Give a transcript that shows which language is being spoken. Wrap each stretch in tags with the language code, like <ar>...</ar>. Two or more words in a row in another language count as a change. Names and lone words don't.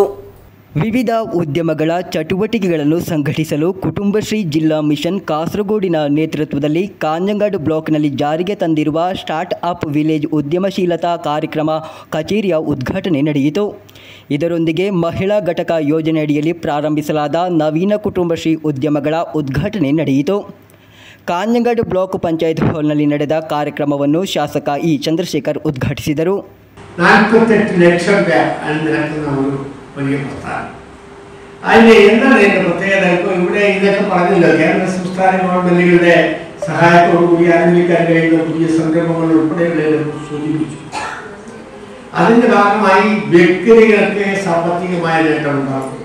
<kn>ವಿವಿಧ ಉದ್ಯಮಗಳ ಚಟುವಟಿಕೆಗಳನ್ನು ಸಂಘಟಿಸಲು ಕುಟುಂಬಶ್ರೀ ಜಿಲ್ಲಾ ಮಿಷನ್ ಕಾಸರಗೋಡಿನ ನೇತೃತ್ವದಲ್ಲಿ ಕಾಂಜಂಗಾಡು ಬ್ಲಾಕ್ನಲ್ಲಿ ಜಾರಿಗೆ ತಂದಿರುವ</kn> <en>start up village</en> <kn>ಉದ್ಯಮಶೀಲತಾ ಕಾರ್ಯಕ್ರಮ ಕಚೇರಿಯ ಉದ್ಘಾಟನೆ ನಡೆಯಿತು. ಇದರೊಂದಿಗೆ ಮಹಿಳಾ ಘಟಕ ಯೋಜನೆಯಡಿಯಲ್ಲಿ ಪ್ರಾರಂಭಿಸಲಾದ ನವೀನ ಕುಟುಂಬಶ್ರೀ ಉದ್ಯಮಗಳ ಉದ್ಘಾಟನೆ ನಡೆಯಿತು. ಕಾಂಜಂಗಾಡು ಬ್ಲಾಕ್ ಪಂಚಾಯತ್ ಹಾಲ್ನಲ್ಲಿ ನಡೆದ ಕಾರ್ಯಕ್ರಮವನ್ನು ಶಾಸಕ ಇ ಚಂದ್ರಶೇಖರ್ ಉದ್ಘಾಟಿಸಿದರು.</kn> <ml>48 ലക്ഷം വലിയ പ്രസ്ഥാനം. അതിന് എന്താണ് ഇതിന്റെ പ്രത്യേകത? ഇപ്പോൾ ഇവിടെ ഇതൊക്കെ പറഞ്ഞല്ലോ, കേന്ദ്ര സംസ്ഥാന ഗവൺമെന്റുകളുടെ സഹായത്തോടുകൂടി ആരംഭിക്കാൻ കഴിയുന്ന പുതിയ സംരംഭങ്ങൾ ഉൾപ്പെടെയുള്ളവരെ സൂചിപ്പിച്ചു. അതിന്റെ ഭാഗമായി വ്യക്തികൾക്ക് സാമ്പത്തികമായ നേട്ടം ഉണ്ടാകും.</ml>